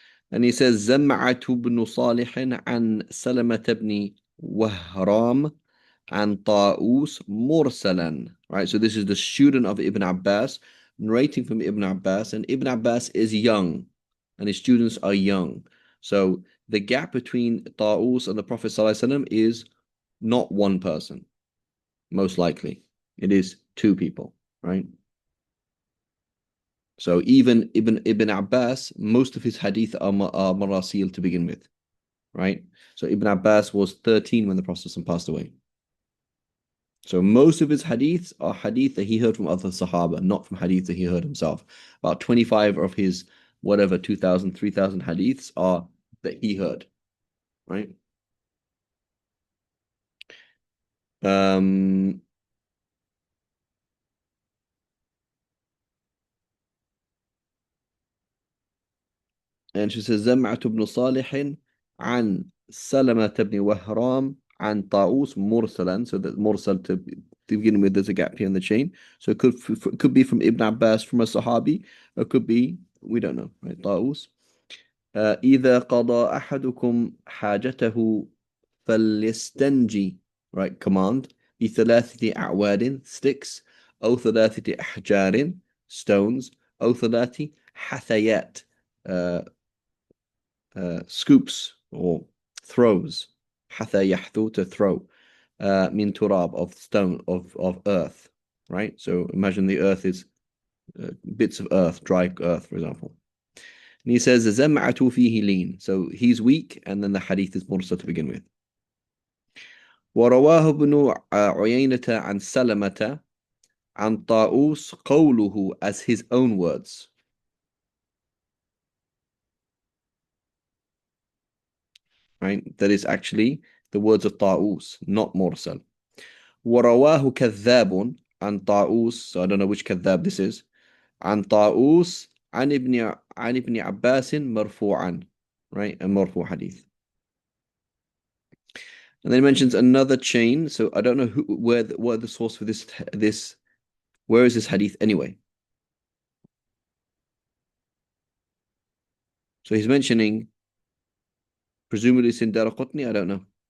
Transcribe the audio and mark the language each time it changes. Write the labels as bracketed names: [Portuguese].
[English] And he says [Arabic] زمعة بن صالح عن سلمة بن وهرام عن طاووس مرسلا. [English] Right, so this is the student of Ibn Abbas narrating from Ibn Abbas, and Ibn Abbas is young, and his students are young. So the gap between Taus and the Prophet ﷺ is not one person, most likely. It is two people, right? So even Ibn Abbas, most of his hadith are marasil to begin with, right? So Ibn Abbas was 13 when the Prophet passed away. So most of his hadiths are hadith that he heard from other Sahaba, not from hadith that he heard himself. About 25 of his whatever 2,000, 3,000 hadiths are that he heard, right? Um, and she says [Arabic] زمعة بن صالح عن سلمة بن وهرام عن طاووس مرسلا. [English] So that mursal to begin with, there's a gap here in the chain. So it could be from Ibn Abbas, from a Sahabi, or it could be, we don't know, right? [Arabic] طاووس. إذا قضى أحدكم حاجته فليستنجي, right? [English] Command. [Arabic] بثلاثة أعواد, sticks. أو ثلاثة أحجار, stones. أو ثلاثة حثيات, uh, [English] scoops or throws. [Arabic] حثى يحثو, [English] to throw. [Arabic] من تراب, [English] of stone, of earth, right? So imagine the earth is bits of earth, dry earth, for example. And he says, [Arabic] زَمْعَةُ فِيهِ لين. [English] So he's weak, and then the hadith is mursal to begin with. [Arabic] ورواه ابن عيينة عن سلمة عن طاووس قوله, [English] as his own words. Right? That is actually the words of طاووس, not mursal. [Arabic] ورواه كذاب عن طاووس. [English] So I don't know which كذاب this is. [Arabic] عن طاووس عن ابن عباس مرفوعا. [English] Right? A مرفوع hadith. And then he mentions another chain. So I don't know what the source for this. Where is this hadith anyway? So he's mentioning, presumably it's in Daraqutni, I don't know.